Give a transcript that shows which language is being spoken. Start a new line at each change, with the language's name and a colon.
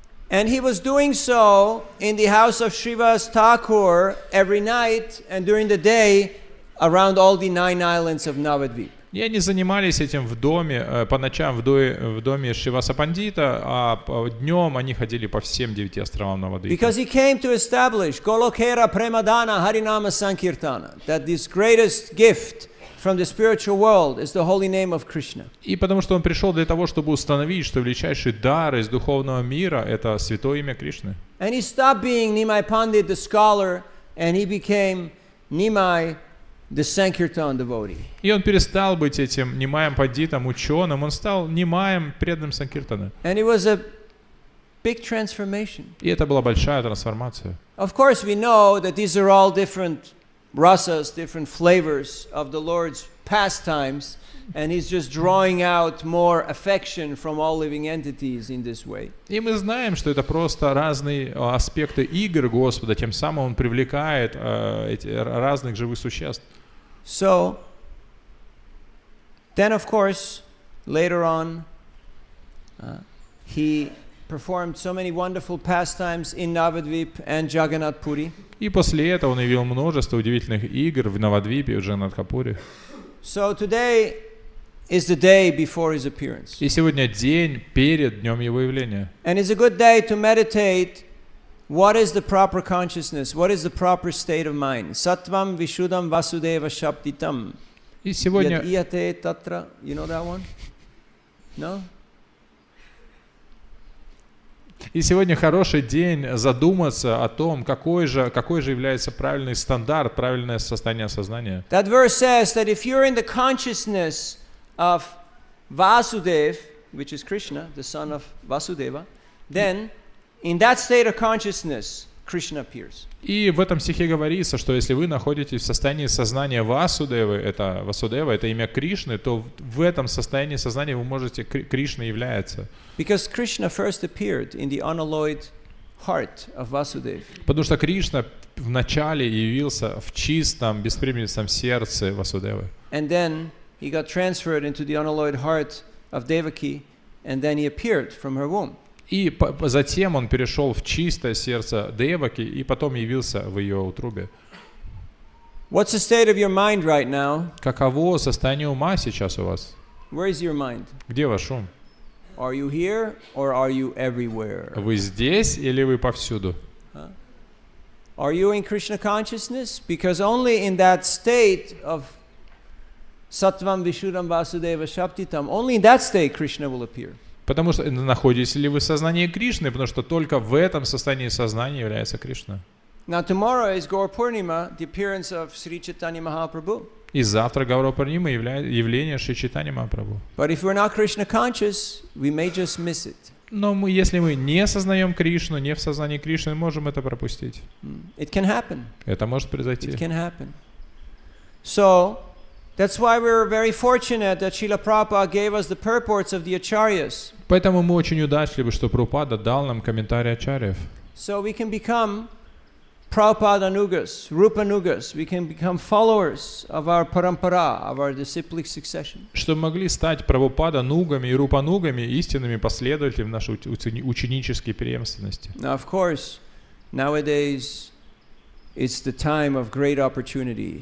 English: And he was doing so in the house of Srivas Thakur every night and during the day around all the 9 islands of Navadvip.
Russian: И они занимались этим в доме, по ночам в доме Шриваса Пандита, а днем они ходили по всем 9 островам Навадвипа.
English: Because he came to establish Golokera Premadana Harinama Sankirtana, that this greatest gift from the spiritual world is the holy name of Krishna.
Russian: И потому что он пришел для того, чтобы установить, что величайший дар из духовного мира — это святое имя Кришны.
English: And he stopped being Neemi Pandit, the scholar, and he became Neemi, the Sankirtan devotee.
Russian: И он перестал быть этим Немаем Пандитом, ученым, он стал Немаем, преданным Санкиртана.
English: And it was a big transformation.
Russian: И это была большая трансформация.
English: Of course, we know that these are all different rasas, different flavors of the Lord's pastimes, and he's just drawing out more affection from all living entities in this way.
Russian: И мы знаем, что это просто разные аспекты игр Господа, тем самым Он привлекает эти разных живых существ.
English: So, then of course, later on, he performed so many wonderful pastimes in Navadvip and Jagannath Puri.
Russian: И после этого Он явил множество удивительных игр в Навадвипе и в Джаганнатхапуре.
English: So today is the day before his appearance.
Russian: И сегодня день перед днем Его явления.
English: And it's a good day to meditate what is the proper consciousness, what is the proper state of mind.
Sanskrit: Sattvam Vishuddham Vasudeva Shaptitam.
Russian: И сегодня...
Sanskrit: Yad iyate tatra,
English: you know that one? No?
Russian: И сегодня хороший день задуматься о том, какой же является правильный стандарт, правильное состояние сознания.
English: That verse says that if you're in the consciousness of Vasudeva, which is Krishna, the son of Vasudeva, then in that state of consciousness, Krishna appears.
Russian: И в этом стихе говорится, что если вы находитесь в состоянии сознания Васудевы, это имя Кришны, то в этом состоянии сознания вы можете, Кришна является.
English: Because Krishna first appeared in the unalloyed heart of Vasudeva.
Russian: Потому что Кришна вначале явился в чистом, беспримесном сердце Васудевы.
English: And then he got transferred into the unalloyed heart of Devaki, and then he appeared from her womb.
Russian: И затем он перешел в чистое сердце Деваки и потом явился в ее утробе.
English: What's the state of your mind right now?
Russian: Каково состояние ума сейчас у вас?
English: Where is your mind?
Russian: Где ваш ум?
English: Are you here or are you everywhere?
Russian: Вы здесь или вы повсюду?
English: Are you in Krishna consciousness? Because only in that state of
Sanskrit: Sattvam Vishuddham Vasudeva Shaptitam,
English: only in that state Krishna will appear.
Russian: Потому что находитесь ли вы в сознании Кришны, потому что только в этом состоянии сознания является Кришна.
English: Now tomorrow is Gaur Purnima, the appearance of Sri Chaitanya Mahaprabhu.
Russian: И завтра Гаура Пурнима явление Шри Чайтаньи Махапрабху.
English: But if we're not Krishna conscious, we may just miss it.
Russian: Но если мы не осознаем Кришну, не в сознании Кришны, можем это пропустить.
English: It can happen.
Russian: Это может произойти.
English: It can happen. So that's why we're very fortunate that Srila Prabhupada gave us the purports of the acharyas.
Russian: Поэтому мы очень удачливы, что Прабхупада дал нам комментарии ачарьев.
English: So we can become Prabhupada Anugas, Rupa Anugas. We can become followers of our parampara, of our disciplic succession.
Russian: Чтобы могли стать Прабхупада нугами и Рупа нугами, истинными последователями нашей ученической преемственности.
English: Now, of course, nowadays it's the time of great opportunity.